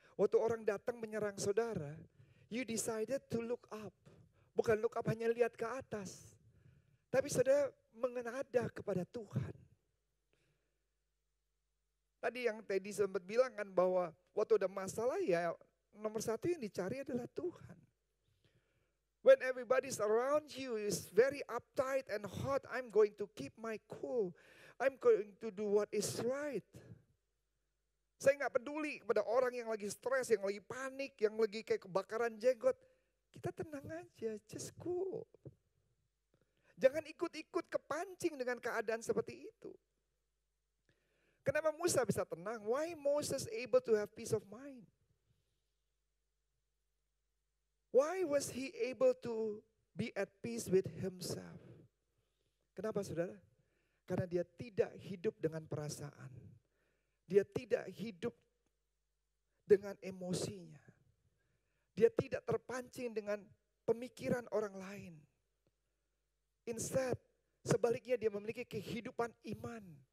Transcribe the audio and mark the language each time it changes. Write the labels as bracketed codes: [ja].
[id] Waktu orang datang menyerang saudara, [en] you decided to look up. [id] Bukan [en] look up [id] hanya lihat ke atas, tapi saudara mengenada kepada Tuhan. Tadi yang Teddy sempat bilang kan bahwa waktu ada masalah ya nomor satu yang dicari adalah Tuhan. [en] When everybody's around you is very uptight and hot, I'm going to keep my cool. I'm going to do what is right. [id] Saya gak peduli kepada orang yang lagi stres, yang lagi panik, yang lagi kayak kebakaran jenggot. Kita tenang aja, [en] just cool. [id] Jangan ikut-ikut kepancing dengan keadaan seperti itu. Kenapa Musa bisa tenang? [en] Why Moses able to have peace of mind? Why was he able to be at peace with himself? [id] Kenapa saudara? Karena dia tidak hidup dengan perasaan. Dia tidak hidup dengan emosinya. Dia tidak terpancing dengan pemikiran orang lain. Instead, sebaliknya dia memiliki kehidupan iman.